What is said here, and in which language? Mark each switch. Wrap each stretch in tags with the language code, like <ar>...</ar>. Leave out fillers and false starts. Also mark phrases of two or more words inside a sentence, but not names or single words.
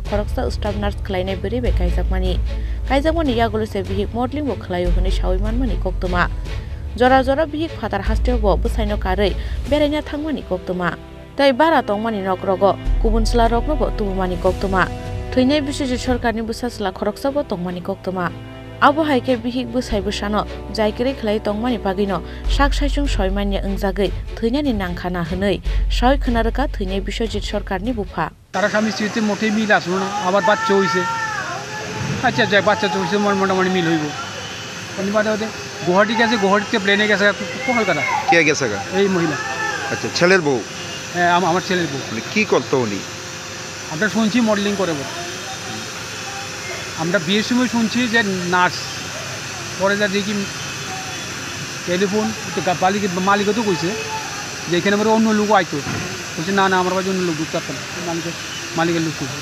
<trp>khoroksa</trp> <en>staff nurse</en> <trp>khlainai beri be kaijakmani yagolo se bihik modeling bo khlaio hone shawimanmani koktuma jora bihik phatar hasteo bo busaino karei beraina thangmani koktuma tai bara tongmani nokrogo kubun sla rokno bo tubumani koktuma Thunai Biswajit Sarkarni busasla khoroksa bo tongmani koktuma abo haike bihik busai busano jaikere khlai tongmani bagino sak saisung soimanya ungjagai Thunani nangkhana hwnoi soi khonarka Thunai Biswajit Sarkarni bufa</trp> <bn>তারা স্বামী স্ত্রীতে মোটেই মিল আসলো না আবার বাচ্চা হইছে আচ্ছা যাই বাচ্চা হইছে মোটামুটি মিল হইব বাদে বাদে গুয়াহাটি গেছে গুয়াহাটিতে প্লেনে গেছে কলকাতা কে গেছে এই মহিলা আচ্ছা ছেলের বউ হ্যাঁ আমার ছেলের বউ মানে কি করতো উনি আমরা শুনছি মডেলিং করে বলে আমরা বিয়ের সময় শুনছি যে নার্স পরে যা দেখি টেলিফোন মালিকও তো কইছে যে এখানে আমার অন্য লোক আইতো বলছে না আমার কাছে অন্য লোক ঢুকতে পারতাম মালিকের লোক কইছে</bn>